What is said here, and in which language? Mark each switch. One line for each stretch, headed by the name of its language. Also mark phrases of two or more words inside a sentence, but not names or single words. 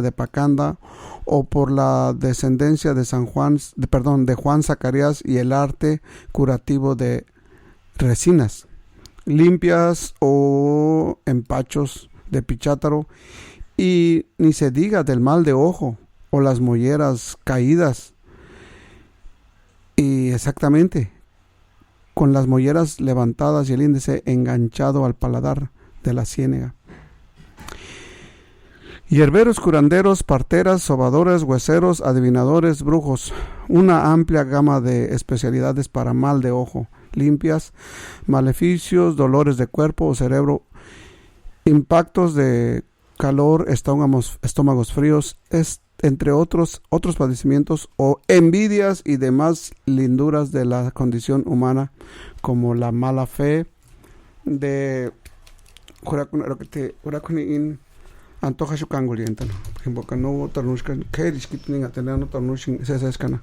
Spanish: de Pacanda, o por la descendencia de de Juan Zacarías y el arte curativo de resinas limpias o empachos de Pichátaro, y ni se diga del mal de ojo o las molleras caídas, y exactamente con las molleras levantadas y el índice enganchado al paladar de la ciénaga. Hierberos, curanderos, parteras, sobadores, hueseros, adivinadores, brujos, una amplia gama de especialidades para mal de ojo, limpias, maleficios, dolores de cuerpo o cerebro, impactos de calor, estómagos fríos, entre otros padecimientos o envidias y demás linduras de la condición humana, como la mala fe de antoja su cangolienta, por ejemplo, no tornuscan, que disquiten a tener no tornuscan, se escana.